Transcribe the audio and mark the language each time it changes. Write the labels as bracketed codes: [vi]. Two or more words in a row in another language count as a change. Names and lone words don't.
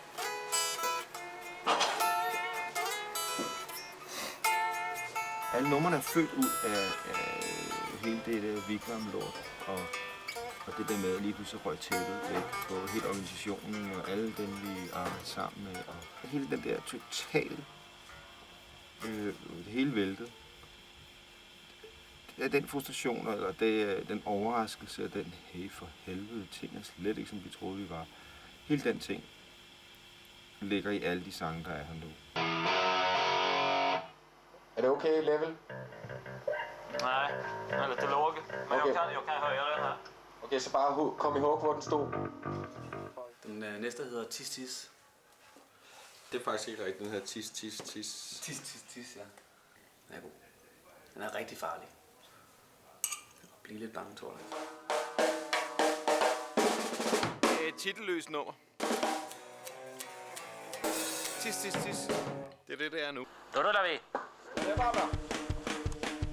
[da] Alle numrene er født ud af hele det Vigvam-lort, og det der med at lige pludselig røg tæppet væk på hele organisationen og alle dem, vi arbejder sammen med, og hele den der totale, det hele væltet. Den frustration, eller den overraskelse, og den hey for helvede ting er slet ikke, som vi troede, vi var. Hele den ting ligger i alle de sange, der er her nu. [sv] Är det okej level? Nej, den är lite låg. Men Okay. jag kan höja den här. Okay, så bare kom ihåg, [da] hvor den stod. Den næste hedder Tis Tis. Det er faktisk ikke rigtigt, den hedder Tis Tis Tis. Tis Tis Tis, ja. Den er god. Den er rigtig farlig. Jeg bliver lidt bange, tror jeg. Det er et titelløst nummer. Tis Tis Tis. Det er det er nu. [sv] Då rullar vi. [da] Det er bare bra.